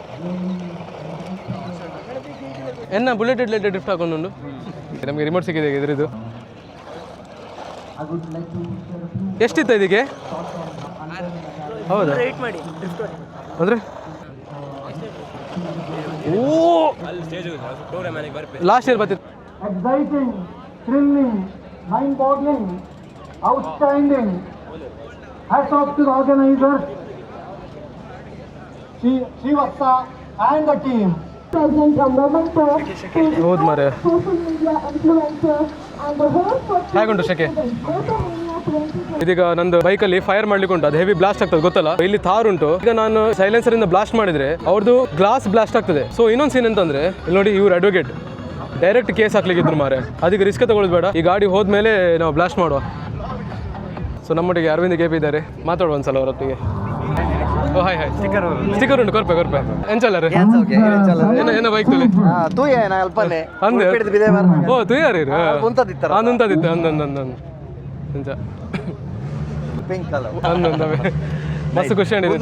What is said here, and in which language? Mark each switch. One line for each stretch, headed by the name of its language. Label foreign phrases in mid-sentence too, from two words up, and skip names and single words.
Kannada: ಎನ್ನ ಬುಲೆಟ್ ಡ್ರಿಫ್ಟ್ ಹಾಕೊಂಡು ನಮಗೆ ರಿಮೋಟ್ ಸಿಕ್ಕಿದೆ ಇದ್ರದ್ದು. ಎಷ್ಟಿತ್ತು ಇದಕ್ಕೆ? ಹೌದಾ? ಅಂದರೆ ಓ
English: last year
Kannada: ಬರ್ತಿತ್ತು.
English: Exciting, thrilling, mind-boggling, outstanding. Hats off to the organizers, Srivatsa and the team. present a memento to
Kannada: ಹೌದು ಮಾರೆ.
English: social media influencer and the host for
Kannada: ಹೇಗುಂಟು ಶೆಕೆ?
English: Gotomania 2020.
Kannada: ಇದೀಗ ನಂದು ಬೈಕಲ್ಲಿ ಫೈರ್ ಮಾಡ್ಲಿಕ್ಕೆ ಉಂಟು, ಅದು
English: heavy blast
Kannada: ಆಗ್ತದೆ ಗೊತ್ತಲ್ಲ. ಇಲ್ಲಿ ಥಾರ್ ಉಂಟು, ಈಗ ನಾನು ಸೈಲೆನ್ಸರ್ ಇಂದ ಬ್ಲಾಸ್ಟ್ ಮಾಡಿದ್ರೆ ಅವ್ರದ್ದು
English: glass blast
Kannada: ಆಗ್ತದೆ. ಸೊ ಇನ್ನೊಂದು ಸೀನ್ ಅಂತಂದ್ರೆ ಇಲ್ಲಿ ನೋಡಿ, ಇವ್ರು
English: advocate direct case
Kannada: ಹಾಕ್ಲಿಕ್ಕಿದ್ರು ಮಾರೆ. ಅದಕ್ಕೆ ರಿಸ್ಕ್ ತಗೊಳ್ಳೋದು ಬೇಡ, ಈ ಗಾಡಿ ಹೋದ್ಮೇಲೆ ನಾವು ಬ್ಲಾಸ್ಟ್ ಮಾಡುವ. ಸೊ ನಮ್ಮೊಟ್ಟಿಗೆ ಅರವಿಂದ್ KP ಇದ್ದಾರೆ, ಮಾತಾಡುವ ಒಂದ್ಸಲ ಅವರೊಟ್ಟಿಗೆ.
English: O hi hi.
Tulu: ಸ್ಟಿಕ್ಕರ್ ಉಂಟು, ಕೊರ್ಪೆ ಎಂಚಲ್ಲರೆ ಏನ ಬೈಕ್ ತುಳಿ ಅಂದೆ. ಓ ತುಯ್ಯಾರಿ ಅಂದಿತ್ತು ಎಂಚ ಅಂದೊಂದವೆ ಮಸ್ತ್ ಖುಷಿ ಆಗಿದೆ.